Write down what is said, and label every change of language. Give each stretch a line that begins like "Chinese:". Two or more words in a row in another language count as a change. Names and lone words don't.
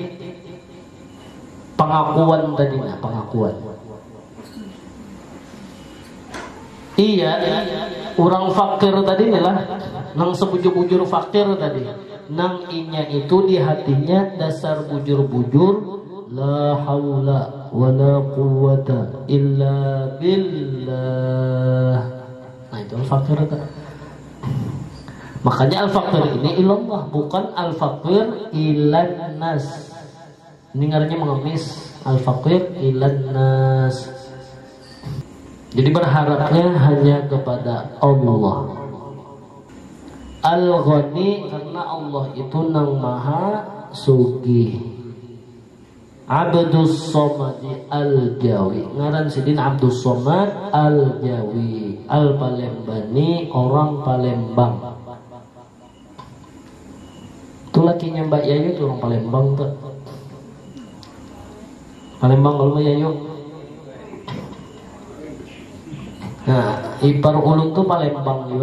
Banjar: Pengakuan tadi nah, pengakuan. Iya, orang fakir tadi lah, nang sebujur-bujur fakir tadi. Nang inya itu di hatinya dasar bujur-bujur
Arabic: لا حول ولا قوة إلا بالله.
Banjar: Nah itu al-fakir tadi. Makanya al-fakir ini ilallah, bukan
Arabic: الفقير إلى الناس.
Banjar: Ini ngaranya mengemis,
Arabic: الفقير إلى الناس.
Banjar: Jadi berharapnya hanya kepada Allah. Al-Ghani, karena Allah itu nang maha sugih. Abdus Somad Al-Jawi, ngaran sidin Abdus Somad Al-Jawi, Al-Palembani, orang Palembang. Itu lakinya Mbak Yayu itu orang Palembang tuh. Palembang kalau Mbak Yayu. Nah, ipar ulun tuh Palembang juga.